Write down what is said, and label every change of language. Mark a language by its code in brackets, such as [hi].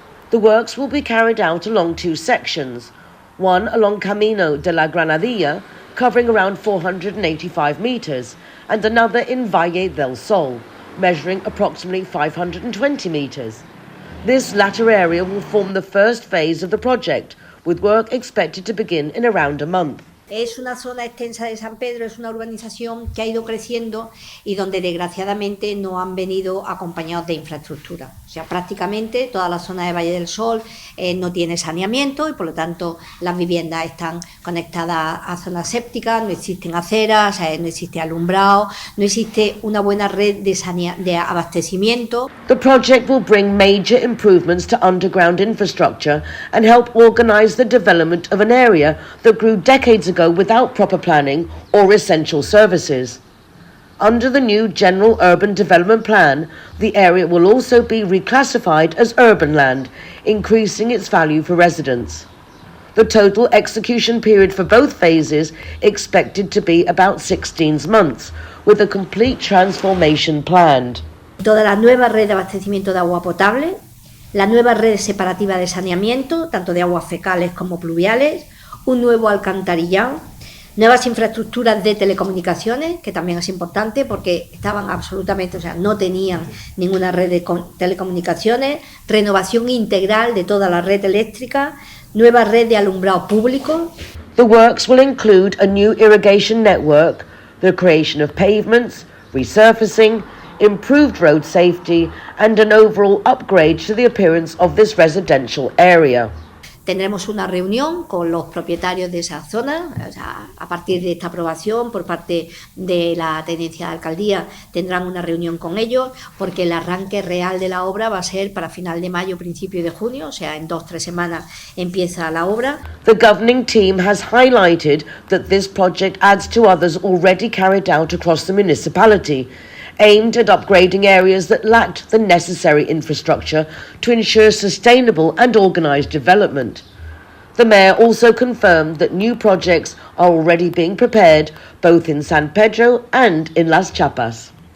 [en] The works will be carried out along two sections, one along Camino de la Granadilla, covering around 485 metres, and another in Valle del Sol, measuring approximately 520 metres. This latter area will form the first phase of the project, with work expected to begin in around a month. [es] Es una zona extensa de San Pedro, es una urbanización que ha ido creciendo y donde desgraciadamente no han venido acompañados de infraestructura. O sea, prácticamente toda la zona de Valle del Sol no tiene saneamiento y por lo tanto las viviendas están conectadas a zonas sépticas, no existen aceras, no existe alumbrado, no existe una buena red de abastecimiento. [en] The project will bring major improvements to underground infrastructure and help organise the development of an area that grew decades ago without proper planning or essential services. Under the new General Urban Development Plan, the area will also be reclassified as urban land, increasing its value for residents. The total execution period for both phases expected to be about 16 months, with a complete transformation planned. [es] Toda la nueva red de abastecimiento de agua potable, la nueva red separativa de saneamiento, tanto de aguas fecales como pluviales, un nuevo alcantarillado, nuevas infraestructuras de telecomunicaciones, que también es importante porque estaban absolutamente, o sea, no tenían ninguna red de telecomunicaciones, renovación integral de toda la red eléctrica, nueva red de alumbrado público. [en] The works will include a new irrigation network, the creation of pavements, resurfacing, improved road safety, and an overall upgrade to the appearance of this residential area. [es] Tendremos una reunión con los propietarios de esa zona, o sea, a partir de esta aprobación por parte de la Tenencia de Alcaldía tendrán una reunión con ellos porque el arranque real de la obra va a ser para final de mayo, principio de junio, o sea, en 2-3 semanas empieza la obra. [en] The governing team has highlighted that this project adds to others already carried out across the municipality, aimed at upgrading areas that lacked the necessary infrastructure to ensure sustainable and organised development. The Mayor also confirmed that new projects are already being prepared both in San Pedro and in Las Chapas.